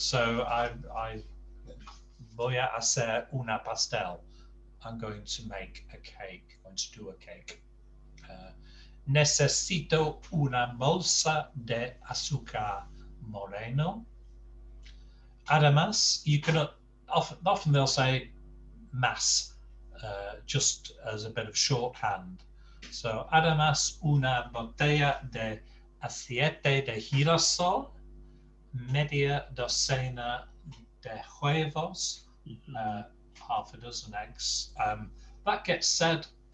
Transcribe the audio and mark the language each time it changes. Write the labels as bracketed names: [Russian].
[English] So I [Spanish] voy a hacer una pastel. [English] I'm going to make a cake. I'm going to do a cake. [Spanish] Necesito una bolsa de azúcar moreno. Además, [English] you can often they'll say más, just as a bit of shorthand. [Spanish] So, además, una botella de aceite de girasol, media docena de huevos, [English] half a dozen eggs. That gets said.